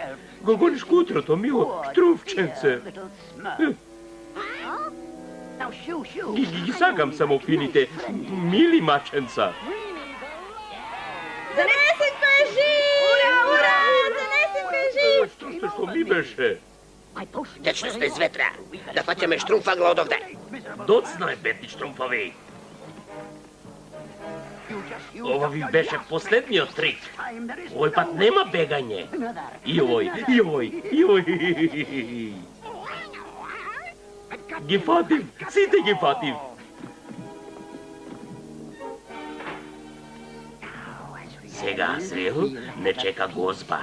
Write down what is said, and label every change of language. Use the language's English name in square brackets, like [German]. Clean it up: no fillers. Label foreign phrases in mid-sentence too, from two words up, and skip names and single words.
[Macedonian] Го гониш кутрото, мило штрумфченце. Ги сакам само фините, мили маченца. Занесенко е жив! Ура! Занесенко е жив! Што ми беше? Течност без ветра. Да фаќаме штрумфагла од овде. Доцна е, бедни штрумфови. Ovo vi beše последниот трик. Овој пат нема бегање. И овој. Ги фатив, сите ги фатив. Сега, Азриел, не чека гозба.